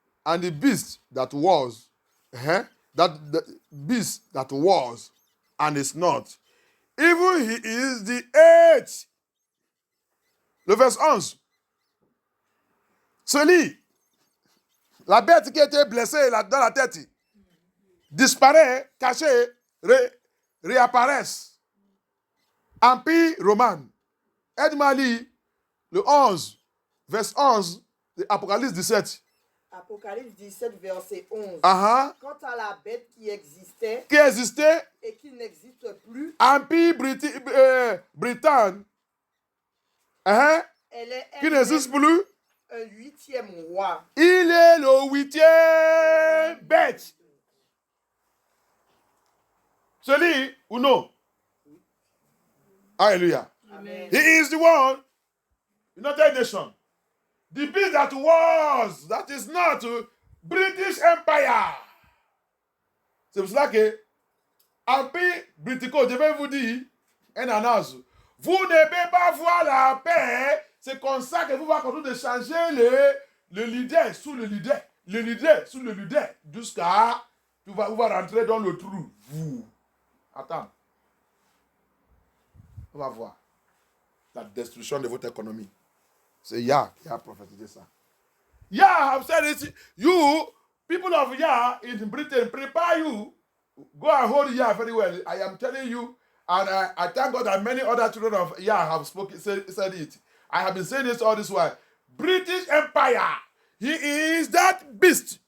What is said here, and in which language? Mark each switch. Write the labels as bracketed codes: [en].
[en] And the beast that was, the beast that was and is not, even he is the eighth. [fr] Le verset 11. Celui, la bête qui était blessée dans la tête, disparaît, caché, réapparaissent. Empire romain. Aide-moi à lire le 11, verset 11 de Apocalypse 17. Apocalypse 17, verset 11. Quant à la bête qui existait et qui n'existe plus, Empire Britannique, qui n'existe plus, un 8e roi. Il est le 8e bête. Celui ou non? Hallelujah. Amen. [en] He is the one, United Nations. The beast that was, that is not, British Empire. [fr] C'est pour cela que, Empire Britico, je vais vous dire, une annonce. Vous ne pouvez pas voir la paix. C'est comme ça que vous allez continuer de changer le leader sous le leader. Le leader sous le leader. Jusqu'à, vous va rentrer dans le trou. Vous. Attends. On va voir. La destruction de votre économie. C'est Yah qui a prophétisé ça. [en] Yah have said it. You, people of Yah in Britain, prepare you. Go and hold Yah very well. I am telling you. And I thank God that many other children of Yah have said it. I have been saying this all this while. British Empire. He is that beast.